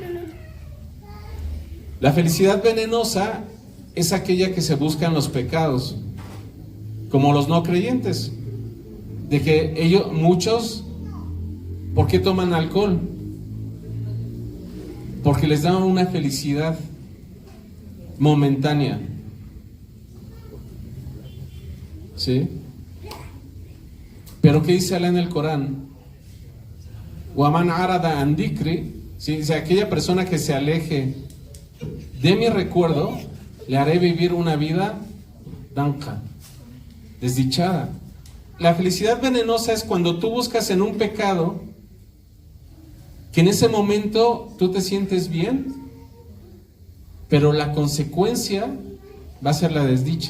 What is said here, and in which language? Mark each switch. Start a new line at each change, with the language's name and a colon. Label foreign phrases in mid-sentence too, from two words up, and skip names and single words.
Spanish: La felicidad venenosa es aquella que se busca en los pecados, como los no creyentes, de que muchos, ¿por qué toman alcohol? Porque les da una felicidad momentánea, ¿sí? Pero ¿qué dice Allah en el Corán?
Arabic: ومن أعرض عن ذكري,
Spanish: ¿sí? Dice, aquella persona que se aleje de mi recuerdo, le haré vivir una vida danka, desdichada. La felicidad venenosa es cuando tú buscas en un pecado que en ese momento tú te sientes bien, pero la consecuencia va a ser la desdicha.